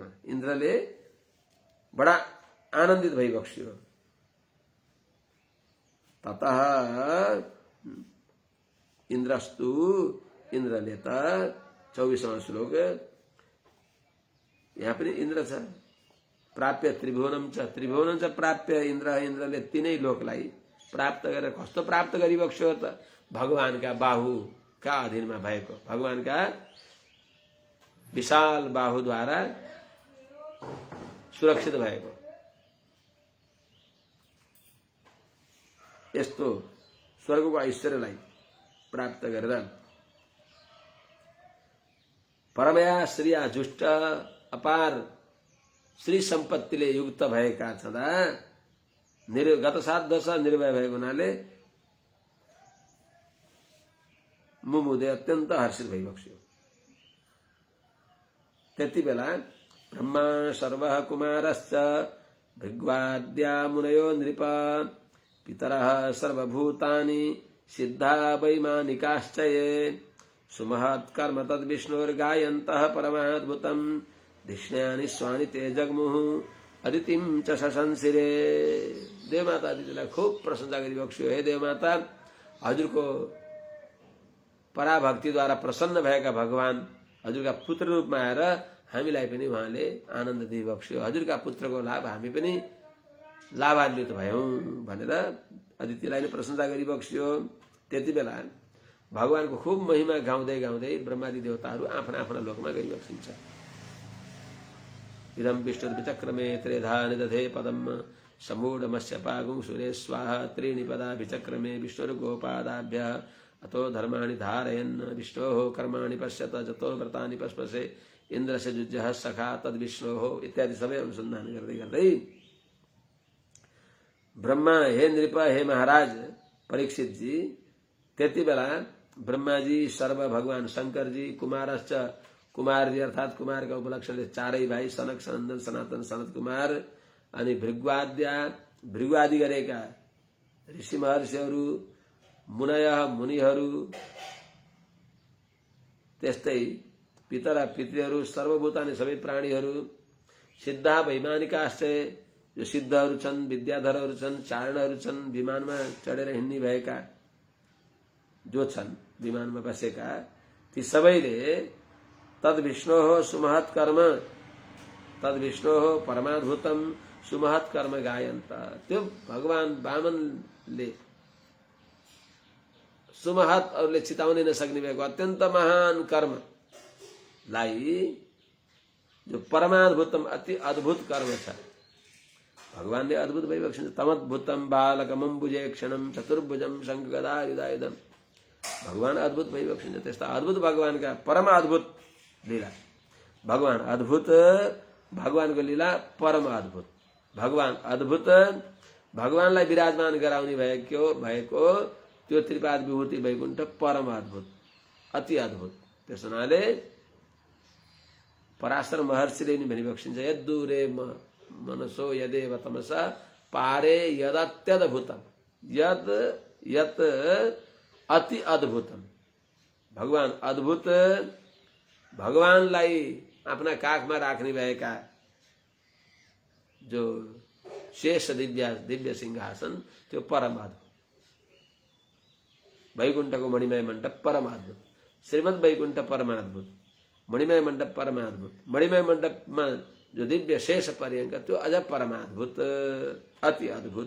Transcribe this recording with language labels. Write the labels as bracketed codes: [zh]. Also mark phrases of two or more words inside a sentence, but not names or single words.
[ne] इन्द्रले बडा आनन्दित भइबक्स्यो। [sa] ततः इन्द्रस्तु, [ne] इन्द्रले त 24वां श्लोक, यहाँ पनि इन्द्र छ। [sa] प्राप्य त्रिभुवनम च, त्रिभुवनम च प्राप्य इन्द्र, [ne] इन्द्रले तीनै लोकलाई प्राप्त गरेर कस्तो प्राप्त गरिबक्स्यो त, भगवानका बाहुका अधीनमा भएको, भगवानका विशाल बाहुद्वारा सुरक्षित भएको यस्तो स्वर्गको ऐश्वर्यलाई प्राप्त गरेर [sa] परमया श्रिया जुष्ट, [ne] अपार श्री सम्पत्तिले युक्त भएका छँदा गत 7 वर्ष निर्भय भएको हुनाले मुमुदे अत्यन्त हर्षित भइबक्स्यो। [sa] त्यति बेला ब्रह्मा सर्वः कुमारश्च भृग्वाद्या मुनयो नृप पितरः सर्वभूतानि सिद्धा वैमानिकाश्च ये सुमहत् कर्म तद्विष्णुर्गायन्तः परमाद्भुतं धिष्ण्यानि स्वानि ते जग्मुः अदितिं च शशंसिरे। [ne] देवमाता अदितिलाई खूब प्रशंसा गरिबक्स्यो। हे देवमाता, हजुरको पराभक्तिद्वारा प्रसन्न भएका भगवान हजुरका पुत्र रूपमा आएर हामीलाई पनि उहाँले आनन्द दिइबक्स्यो। हजुरका पुत्रको लाभ हामी पनि लाभान्वित भयौँ भनेर अदितिलाई नै प्रशंसा गरिबक्स्यो। त्यति बेला भगवानको खूब महिमा गाउँदै गाउँदै ब्रह्मादि देवताहरू आफ्ना आफ्ना लोकमा गइबक्सिन्छ। [sa] इदं विष्णुर्विचक्रमे त्रेधा निदधे पदम समूढमस्य पागुं सुरे स्वाहा त्रीणि पदा विचक्रमे विष्णुर्गोपादाभ्य अतो धर्माणि धारयन् विष्णोः कर्माणि पश्यत जतो व्रतानि पस्पसे इन्द्रस्य जुज्यः सखा तद्विष्णोः इत्यादि [ne] सबै अनुसन्धान गर्दै गर्दै ब्रह्मा हे नृप हे महाराज परीक्षित जी, त्यति बेला ब्रह्माजी सर्व भगवान शंकरजी कुमारश्च कुमारजी अर्थात कुमारका उपलक्षणले चारै भाइ सनक सनन्दन सनातन सनत कुमार अनि भृगुआदि गरेका ऋषि महर्षिहरू मुनय मुनिहरू त्यस्तै पितर पितृहरू सर्वभूतानि सबै प्राणीहरू [sa] सिद्धा वैमानिकाश्च [ne] जो सिद्धहरू छन् विद्याधरहरू छन् चारणहरू छन् विमानमा चढेर हिँड्ने भएका जो छन् विमानमा बसेका ती सबैले [sa] तद विष्णोः सुमहत् कर्म तद विष्णोः परमाद्भुतम सुमहत् कर्म गायन्त। [ne] त्यो भगवान वामनले सुमहत् अरूले चिताउनै नसक्ने भएको अत्यन्त महान कर्मलाई जो परमाद्भुतम अति अद्भुत कर्म छ भगवानले अद्भुत भइबक्सिन्छ। [sa] तमद्भुतम बालकमं भुजे क्षणम चतुर्भुजम शंख गदा हृदयदम [ne] भगवान अद्भुत भइबक्सिन्छ। त्यस्ता अद्भुत भगवानका परम अद्भुत लीला भगवान अद्भुत भगवानको लीला परम अद्भुत भगवान अद्भुत भगवानलाई विराजमान गराउने भएको त्यो त्रिपाद विभूति वैकुण्ठ परम अद्भुत अति अद्भुत। त्यस हुनाले पराशर महर्षिले नि भनिबक्सिन्छ [sa] यद्दूरे मनसो यदेव तमसा पारे यदत्यद्भुतम यद यत अति अद्भुतम। [ne] भगवान अद्भुत भगवानलाई आफ्ना काखमा राख्ने भएका जो शेष दिव्य सिंहासन त्यो परम अद्भुत। वैकुण्ठको मणिमय मण्डप परम अद्भुत, श्रीमद् वैकुण्ठ परमाद्भुत, मणिमय मण्डप परमाद्भुत, मणिमय मण्डपमा जो दिव्य शेष पर्यङ्क त्यो अझ परमाद्भुत अति अद्भुत।